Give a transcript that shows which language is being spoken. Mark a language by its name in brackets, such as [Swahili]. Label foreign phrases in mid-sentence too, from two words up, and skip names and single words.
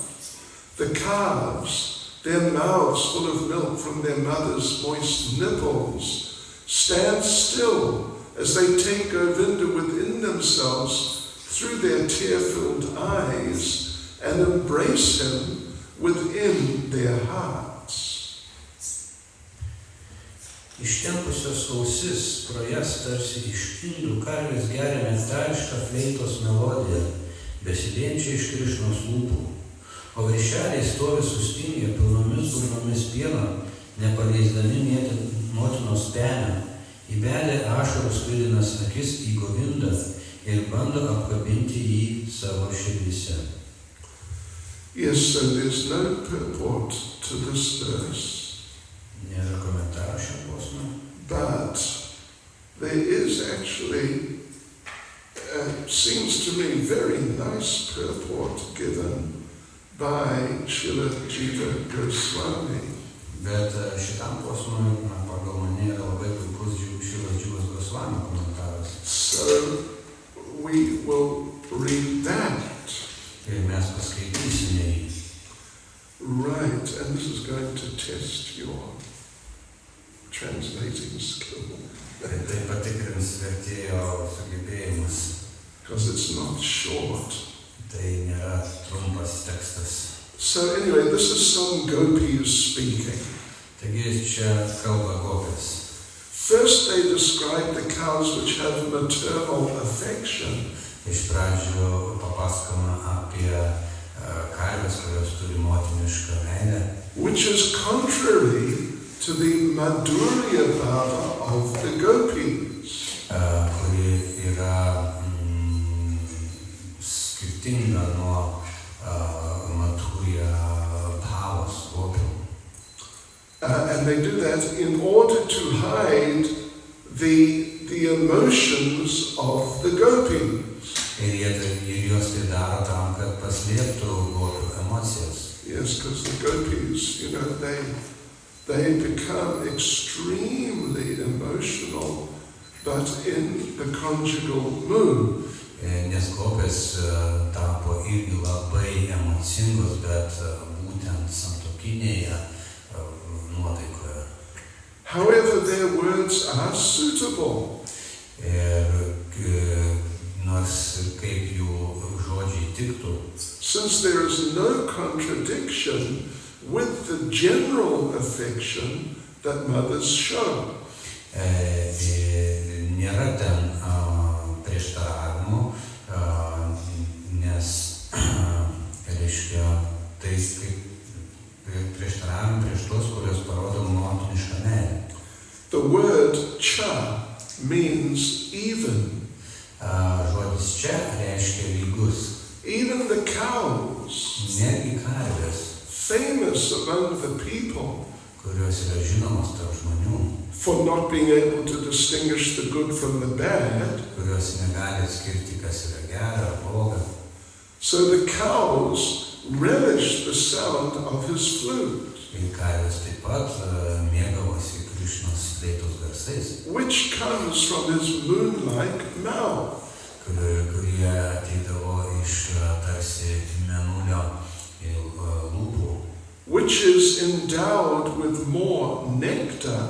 [English] The calves, their mouths full of milk from their mother's moist nipples, stand still as they take Govinda within themselves through their tear-filled eyes and embrace him within their hearts. [Lithuanian] Ištempusios ausis pro jas tarsi iš indų karvės geria metališką fleitos melodiją, besiliejančią iš Krišnos lūpų, o viršeliai stovi sustingę pilnomis burnomis pieno, nepaleisdami mėti motinos penio, įbedę ašarų sklidinas akis į Govindą ir bando apkabinti jį savo širdyse. [English] Yes, so there's no purport to this verse. [Lithuanian] Nėra komentarų šiam posmui. [English] But there is actually, seems to me, very nice purport given by Srila Jiva Goswami. [Lithuanian] Bet šitam posmui, pagal mane, yra labai puikus Srilas Dživos Gosvami komentaras. [English] So we will read that. [Lithuanian] Ir mes paskaitysime jį. [English] Right, and this is going to test your translating skill. [Lithuanian] Tai patikrins vertėjo sugebėjimus. [English] Because it's not short. [Lithuanian] Tai nėra trumpas tekstas. [English] So anyway, this is some gopis speaking. [Lithuanian] Taigi čia kalba gopis. [English] First they describe the cows which have maternal affection. [Lithuanian] Iš pradžių papasakoma apie karves, kurios turi motinišką meilę, [English] which is contrary to the [Sanskrit] Madhurya Bhava [English] of the gopis. [Lithuanian] Kuri yra skirtinga nuo Madhurya Bhavos gopių. [English] And they do that in order to hide the emotions of the gopis. [Lithuanian] Ir juos tai daro tam, kad paslėptų gopių emocijas. [English] Yes, because the gopis, they become extremely emotional, but in the conjugal mood. [Lithuanian] Nes gopės tapo irgi labai emocingos, bet būtent santuokinėje nuotaikoje. [English] However, their words are suitable. [Lithuanian] Ir nors kaip jų žodžiai tiktų, [English] Since there is no contradiction with the general affection that mothers show. [Lithuanian] Nėra ten prieštaravimų, nes, reiškia, tai kaip prieštaravimai prieš tos, kurios parodo motinišką meilę. [English] The word cha means even. [Lithuanian] Žodis čia reiškia lygus. [English] Even the cows, [Lithuanian] Netgi karvės, [English] famous among the people [Lithuanian] kurios yra žinomos tarp žmonių, [English] for not being able to distinguish the good from the bad. [Lithuanian] kurios negali atskirti, kas yra gera ar bloga. [English] So the cows relish the sound of his flute, [Lithuanian] Ir karvės taip pat mėgavosi Krišnos fleitos garsais, [English] which comes from his moon-like mouth. [Lithuanian] kurie ateidavo iš tarsi mėnulio lūpų, [English] Which is endowed with more nectar